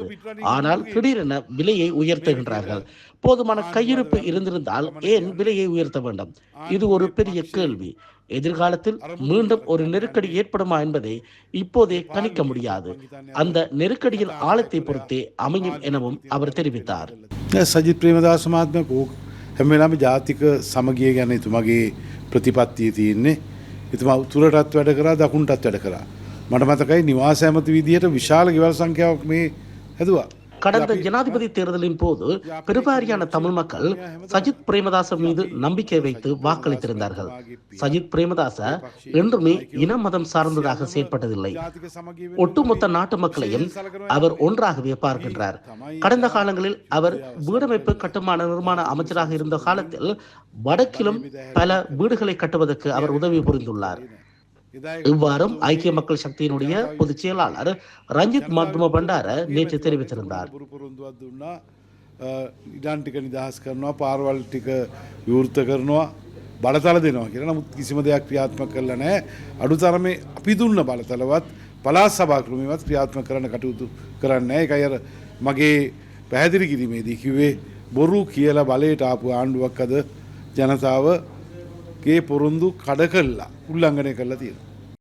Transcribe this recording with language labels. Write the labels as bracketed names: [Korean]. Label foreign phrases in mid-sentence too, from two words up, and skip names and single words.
[Tamil] ஆனால் திடீரென விலையை உயர்த்துகின்றார்கள். போதுமான கையிருப்பு இருந்திருந்தால் ஏன் விலையை உயர்த்த வேண்டும்? இது ஒரு பெரிய கேள்வி. எதிர்காலத்தில் மீண்டும் ஒரு நெருக்கடி ஏற்படுமா என்பதை இப்போதே கணிக்க முடியாது. அந்த நெருக்கடியின் ஆழத்தை பொறுத்தே அமையும் எனவும் அவர் தெரிவித்தார். [Sinhala] සජිත් ප්‍රේමදාස මහත්මයා හැම වෙලාවෙම ජාතික සමගිය ගැන එතුමාගේ ප්‍රතිපත්තිය තියෙන්නේ. එතුමා උතුරටත් වැඩ කරා දකුණටත් වැඩ කරා. මට මතකයි නිවාස ඇමති විදියට විශාල ගෙවල් සංඛ්‍යාවක් මේ හැදුවා. [Tamil] கடந்த ஜனாதிபதி தேர்தலின் போது பெருவாரியான தமிழ் மக்கள் சஜித் பிரேமதாச மீது நம்பிக்கை வைத்து வாக்களித்திருந்தார்கள். சஜித் பிரேமதாச என்றுமே இன மதம் சார்ந்ததாக செயற்பட்டதில்லை. ஒட்டுமொத்த நாட்டு மக்களையும் அவர் ஒன்றாகவே பார்க்கின்றார். கடந்த காலங்களில் அவர் வீடமைப்பு கட்டுமான நிர்மாண அமைச்சராக இருந்த காலத்தில் வடக்கிலும் பல வீடுகளை கட்டுவதற்கு அவர் உதவி புரிந்துள்ளார். இவ்வாறும் ஐக்கிய மக்கள் சக்தியினுடைய பொதுச் செயலாளர் ரஞ்சித் மதும பண்டார நேற்று தெரிவித்திருந்தார். [Sinhala] ඉඩම් ටික නිදහස් කරනවා, පාරවල් ටික විවෘත කරනවා, බලතල දෙනවා කියලා. නමුත් කිසිම දෙයක් ක්‍රියාත්මක කළා නැහැ. අඩුතරමේ අපි දුන්න බලතලවත් පළාත් සභා ක්‍රමයවත් ක්‍රියාත්මක කරන්න කටයුතු කරන්නේ නැහැ. ඒකයි අර මගේ පැහැදිලි කිරීමේදී කිව්වේ බොරු කියලා බලයට ආපු ආණ්ඩුවක් අද ජනතාවගේ පොරොන්දු කඩ කළා, උල්ලංඝනය කළා තියෙනවා.